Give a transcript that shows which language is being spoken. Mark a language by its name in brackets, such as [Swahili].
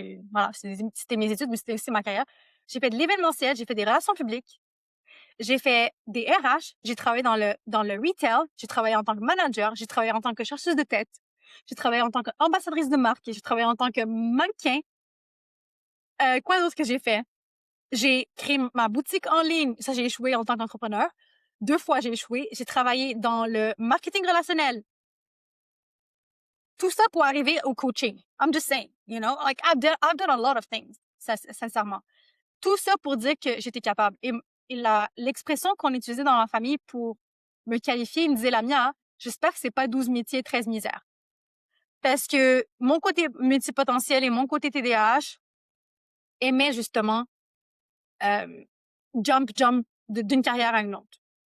[French] Voilà, c'était mes études, mais c'était aussi ma carrière. J'ai fait de l'événementiel, j'ai fait des relations publiques, j'ai fait des RH, j'ai travaillé dans le retail, j'ai travaillé en tant que manager, j'ai travaillé en tant que chercheuse de tête, j'ai travaillé en tant qu'ambassadrice de marque, j'ai travaillé en tant que mannequin. Quoi d'autre que j'ai fait? J'ai créé ma boutique en ligne. Ça, j'ai échoué en tant qu'entrepreneur. 2 fois, j'ai échoué. J'ai travaillé dans le marketing relationnel. Tout ça pour arriver au coaching. [English] I'm just saying, you know, like I've done a lot of things, sincèrement. [French] Tout ça pour dire que j'étais capable. Et l'expression qu'on utilisait dans ma famille pour me qualifier, il me disait, Lamia, j'espère que c'est pas 12 métiers, 13 misères. Parce que mon côté multipotentiel et mon côté TDAH aimaient justement jump d'une carrière à une autre.